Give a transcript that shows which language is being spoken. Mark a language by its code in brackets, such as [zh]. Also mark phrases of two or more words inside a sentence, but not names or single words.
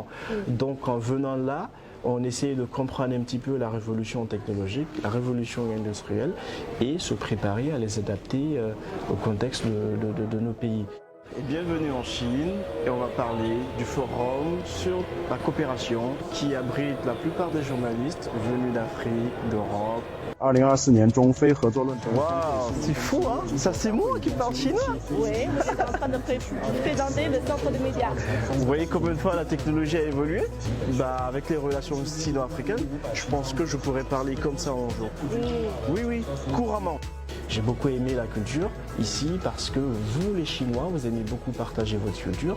[fr] Donc en venant là, on essaie de comprendre un petit peu la révolution technologique, la révolution industrielle et se préparer à les adapter au contexte de nos pays. Bienvenue en Chine et on va parler du forum sur la coopération qui abrite la plupart des journalistes venus d'Afrique, d'Europe. [zh] 2024 年中非合作论坛。 [fr] Waouh, c'est fou hein. Ça c'est moi qui parle chinois. Oui, vous êtes en train de présenter le centre de médias. Vous voyez combien de fois la technologie a évolué? Avec les relations sino-africaines, je pense que je pourrais parler comme ça un jour. Oui, couramment. J'ai beaucoup aimé la culture ici parce que vous les Chinois, vous aimez beaucoup partager votre culture.